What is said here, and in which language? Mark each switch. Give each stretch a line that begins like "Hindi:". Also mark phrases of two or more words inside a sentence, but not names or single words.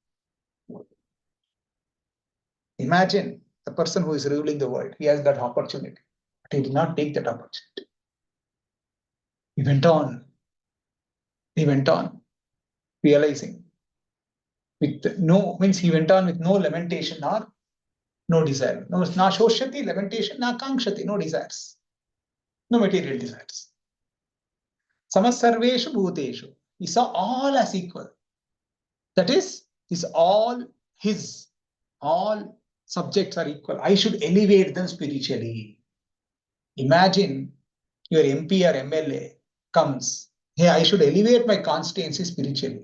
English: Imagine the person who is ruling the world. He has that opportunity, but he did not take that opportunity. He went on, realizing with no, means he went on with no lamentation or no desire. No,
Sanskrit: न शोचति,
English: lamentation,
Sanskrit: न काङ्क्षति,
English: no desires. No material desires.
Sanskrit: समः सर्वेषु भूतेषु.
English: He saw all as equal. That is all his. All subjects are equal. I should elevate them spiritually. Imagine your MP or MLA comes. Hey, I should elevate my constituency spiritually.